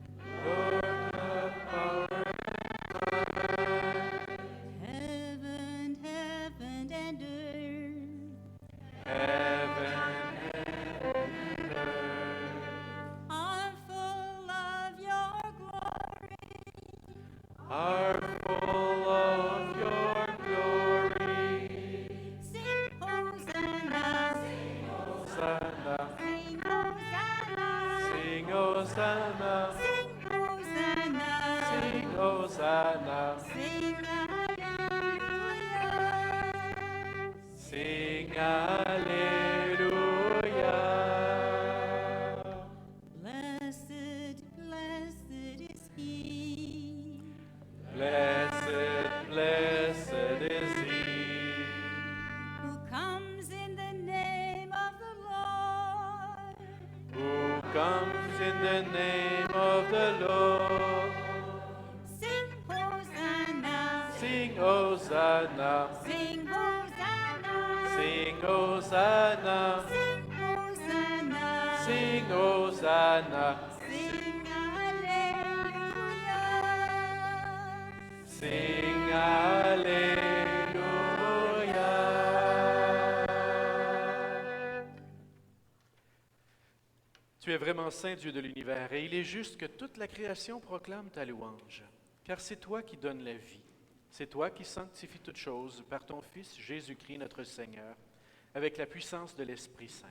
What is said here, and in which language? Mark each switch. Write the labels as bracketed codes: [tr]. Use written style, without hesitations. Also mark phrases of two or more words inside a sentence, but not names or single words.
[en] heaven and earth are full of your glory. Are full of your glory. Sing Hosanna, Hosanna, sing Hosanna, sing Hosanna, sing Hosanna, sing Hosanna, sing Hallelujah. sing Hallelujah. Blessed, blessed is he Blessed, blessed is he who comes in the name of the Lord. who comes in the name of the Lord. Sing Hosanna, Sing Hosanna, sing Hosanna, sing Hosanna, sing Hosanna, sing Hosanna, sing Hallelujah. sing Alléluia. [fr] Tu es vraiment saint Dieu de l'univers, et il est juste que toute la création proclame ta louange, car c'est toi qui donnes la vie. C'est toi qui sanctifies toutes choses par ton Fils Jésus-Christ notre Seigneur, avec la puissance de l'Esprit Saint.